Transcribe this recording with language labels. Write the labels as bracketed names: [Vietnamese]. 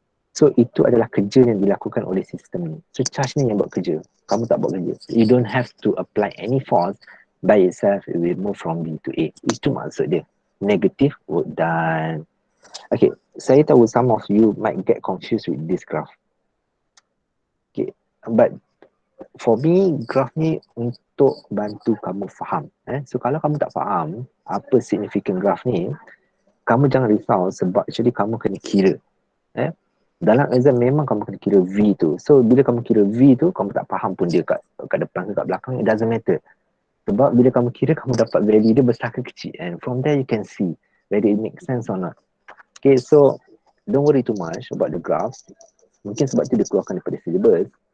[Malay] So itu adalah kerja yang dilakukan oleh sistem ni. So charge ni yang buat kerja, kamu tak buat kerja. [English] You don't have to apply any force by itself, it will move from B to A. [Malay] Itu maksud dia, [English] negative work done. Okay, [Malay] saya tahu [English] some of you might get confused with this graph. Okay, but for me, [Malay] graph ni untuk bantu kamu faham. So kalau kamu tak faham apa significant graph ni, kamu jangan risau sebab actually kamu kena kira. Dalam exam memang kamu kena kira V tu. So bila kamu kira V tu, kamu tak faham pun dia kat depan ke kat belakang, [English] it doesn't matter. [Malay] Sebab bila kamu kira, kamu dapat value dia besar ke kecil. [English] And from there you can see whether it makes sense or not. Okay, so don't worry too much about the graph. [Malay] Mungkin sebab tu dia keluarkan daripada syllabus.